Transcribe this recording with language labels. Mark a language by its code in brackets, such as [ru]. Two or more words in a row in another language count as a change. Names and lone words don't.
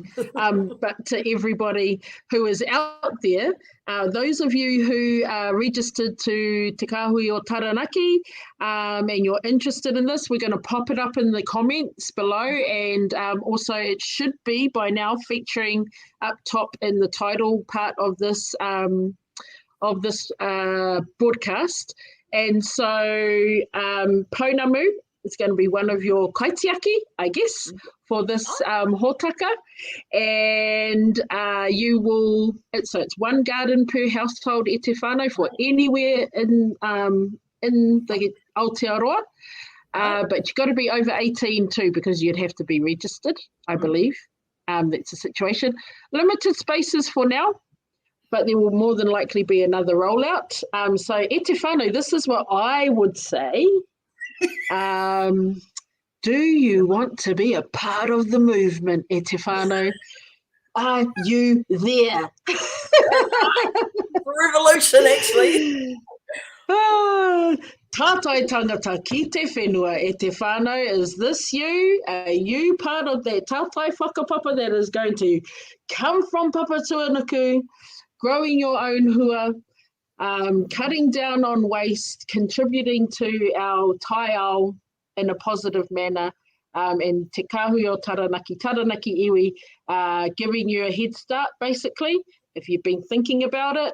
[en] But to everybody who is out there, those of you who are registered to Te Kahui or Taranaki and you're interested in this, we're going to pop it up in the comments below, and also it should be by now featuring up top in the title part of this broadcast. And so Pounamu, it's going to be one of your kaitiaki, I guess, for this hōtaka. And you will, it's one garden per household [mi] e te whānau [en] for anywhere in the Aotearoa. But you've got to be over 18 too, because you'd have to be registered, I believe. That's a situation. Limited spaces for now, but there will more than likely be another rollout. [mi] So e te whānau, [en] this is what I would say. Do you want to be a part of the movement, [mi] e te whānau? [en] Are you there? Revolution, actually. [mi] Tātai Tāngata ki te whenua, e te whānau, [en] is this you? Are you part of that [mi] tātai whakapapa [en] that is going to come from Papatuanuku, growing your own hua, cutting down on waste, contributing to our [mi] tai ao [en] in a positive manner, and Te Kahui o Taranaki iwi, giving you a head start, basically, if you've been thinking about it.